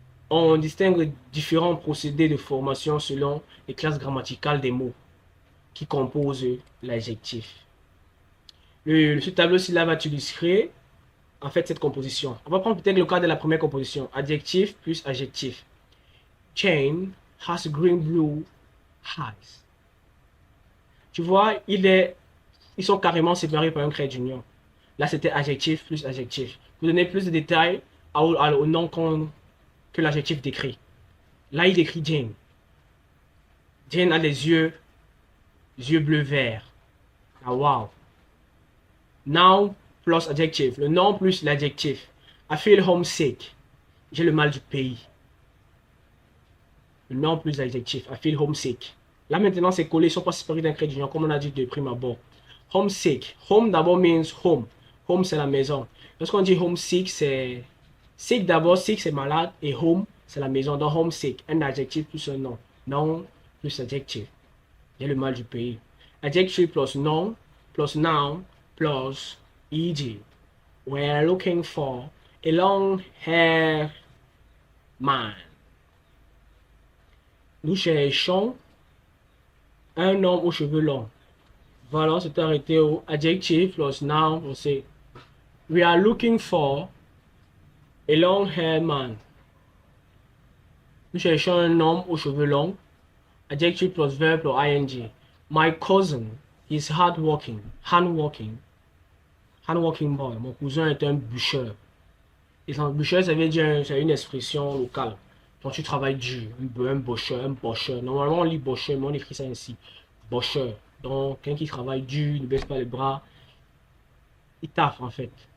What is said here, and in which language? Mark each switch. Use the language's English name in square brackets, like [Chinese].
[French] On distingue différents procédés de formation selon les classes grammaticales des mots qui composent l'adjectif. Ce tableau-ci là va illustrer en fait cette composition. On va prendre peut-être le cas de la première composition. Adjectif plus adjectif. [English] Jane has green blue eyes. [French] Tu vois, ils sont carrément séparés par un trait d'union. Là, c'était adjectif plus adjectif. Pour donner plus de détails au nom que l'adjectif décrit. Là, il décrit Jane. Jane a des yeux bleu-vert. [English] Ah, wow. Noun plus adjective. [French] Le nom plus l'adjectif. [English] I feel homesick. [French] J'ai le mal du pays. Le nom plus l'adjectif. [English] I feel homesick. [French] Là maintenant, c'est collé. Ils ne sont pas séparés d'un trait d'union, comme on a dit de prime abord. Homesick. Home d'abord [English] means home. [French] Home, c'est la maison. Lorsqu'on dit homesick, c'est... Sick d'abord, sick c'est malade. Et home, c'est la maison. Donc homesick, un adjectif plus un nom. Nom plus adjectif. J'ai le mal du pays. [English] Adjective plus nom, plus noun, plus ed. We're looking for a long hair man. [French] Nous cherchons un homme aux cheveux longs. Voilà, c'est arrêté au adjective plus noun plus. [English] We are looking for a long hair man. [French] Nous cherchons un homme aux cheveux longs. [English] Adjective plus verb plus ing. My cousin is hardworking. Handworking boy. [French] Mon cousin est un bûcheur. Et un bûcheur, ça veut dire, c'est une expression locale. Donc tu travailles dur. Un bocheur. Normalement, on lit bocheur, mais on écrit ça ainsi. Bocheur. Donc, quelqu'un qui travaille dur, ne baisse pas les bras. Il taffe en fait.